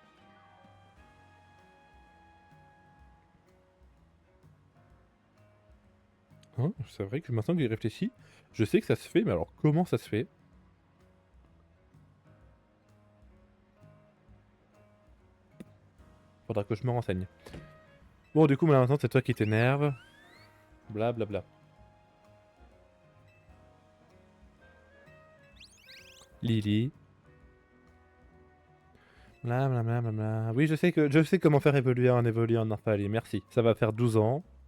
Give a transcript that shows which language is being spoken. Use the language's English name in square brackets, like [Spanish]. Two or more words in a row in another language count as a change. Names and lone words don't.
[French] Hein, c'est vrai que maintenant que j'y réfléchis, je sais que ça se fait, mais alors comment ça se fait? Faudra que je me renseigne. Bon, du coup, maintenant, c'est toi qui t'énerve. Bla bla bla. Lily. Bla bla bla bla bla. Oui, je sais comment faire évoluer en Nymphalie. Merci. Ça va faire 12 ans.